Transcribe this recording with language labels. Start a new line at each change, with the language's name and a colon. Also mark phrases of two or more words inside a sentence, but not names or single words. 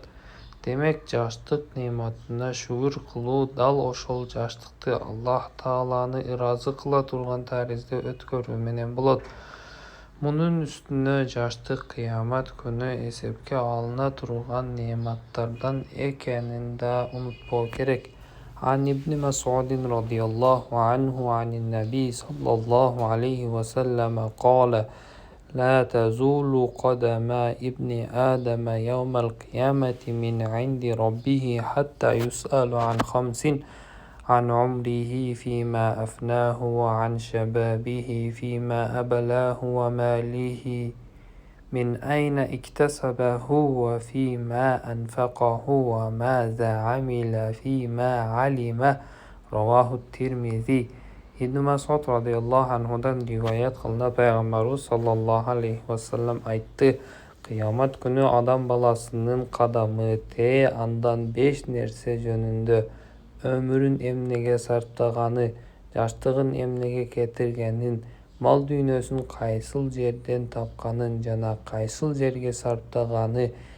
Kyrgyz: Демек, жаштык неаматына шүгүр кылуу дал ошол жаштыкты Аллах Тааланы ыраазы кыла турган таризде өткөрүү менен болот. Мунун үстүнө жаштык кыямат күнү эсепке алына турган неаматтардан экенин да унутпоо керек.
Arabic: عن ابن مسعود رضي الله عنه عن النبي صلى الله عليه وسلم قال: لا تزول قدم ابن آدم يوم القيامة من عند ربه حتى يسأل عن خمس: عن عمره فيما أفناه، وعن شبابه فيما أبلاه، وماله من أين اكتسبه، وفيما أنفقه، وماذا عمل فيما علم. رواه الترمذي.
Kyrgyz: Ибн Мас'уд радийаллаху анхудан риваят кылынат, пайгамбарыбыз
Arabic: صلى الله عليه وسلم
Kyrgyz: айтты: кыямат күнү адам баласынын кадамы андан 5 нерсе жөнүндө: өмүрүн эмнеге сарптаганы, жаштыгын эмнеге кетиргенин, мал дүйнөсүн кайсыл жерден тапканын жана кайсыл жерге сарптаганы,